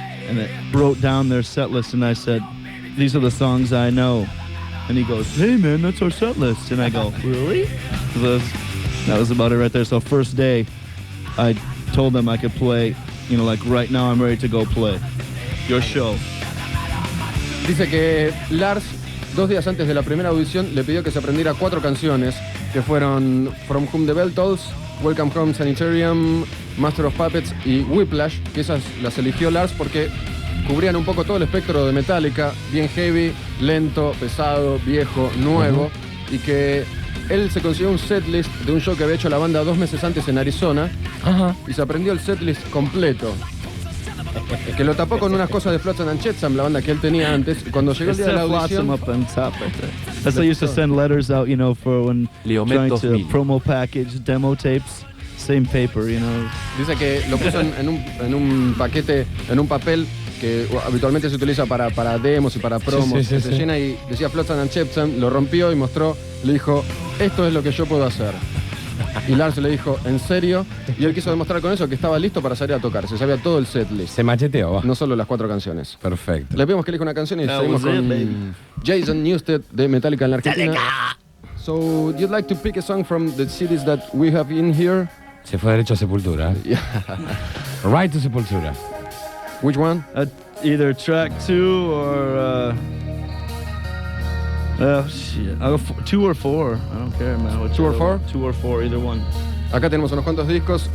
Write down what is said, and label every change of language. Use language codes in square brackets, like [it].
[en] And it wrote down their set list, and I said, these are the songs I know. And he goes, hey man, that's our set list. And I go, really? That was about it right there. So first day, I told them I could play, like right now I'm ready to go play. Your show. [es] Dice que Lars, 2 días antes de la primera audición, le pidió que se aprendiera 4 canciones, que fueron From Whom the Bell Tolls, Welcome Home Sanitarium, Master of Puppets y Whiplash, que esas las eligió Lars porque cubrían un poco todo el espectro de Metallica, bien heavy, lento, pesado, viejo, nuevo, y que él se consiguió un setlist de un show que había hecho la banda 2 meses antes en Arizona, y se aprendió el setlist completo. Que lo tapó con unas cosas de Flotsam and Jetsam, la banda que él tenía antes, y cuando llegó el día de la audición... [en] Up on top right there. That's how I used to send letters out, for when trying to promo package, demo tapes, same paper, [es] Dice que lo puso en un paquete, en un papel que habitualmente se utiliza para demos y para promos, se llena y decía Flotsam and Jetsam, lo rompió y mostró, le dijo, esto es lo que yo puedo hacer. Y Lars le dijo, ¿en serio? Y él quiso demostrar con eso que estaba listo para salir a tocar. Se sabía todo el setlist. Se macheteó. No solo las 4 canciones. Perfecto. Le pedimos que elija una canción y seguimos con Jason Newsted de Metallica en la Argentina. [en] So, you'd like to pick a song from the CDs that we have in here? [es] Se fue derecho a Sepultura. [en] Right to Sepultura. Which one? Either track 2 or... Shit. I'll go 2 or 4. I don't care, man. 2 or 4? 2 or 4, either one. [es] Acá tenemos unos cuantos discos.